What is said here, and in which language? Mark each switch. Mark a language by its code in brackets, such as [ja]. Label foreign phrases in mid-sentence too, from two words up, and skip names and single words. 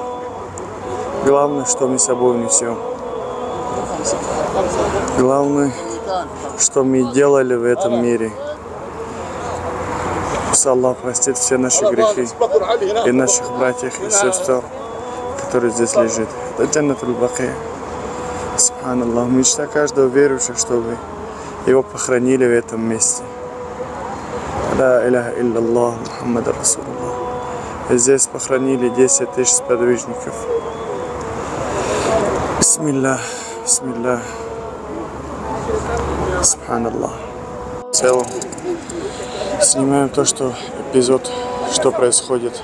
[ru] Главное, что мы с собой унесем. Главное, что мы делали в этом мире. Пусть Аллах простит все наши грехи и наших братьев и сестер, которые здесь лежат. Это Джаннатуль Бакия. Субханаллах. Мечта каждого верующего, чтобы его похоронили в этом месте. [ar] لا إله إلا الله محمد رسول الله. [ru] И здесь похоронили 10 тысяч сподвижников. [ar] بسم الله، بسم الله. [ru] Субханаллах. В целом снимаем то, что эпизод, что происходит.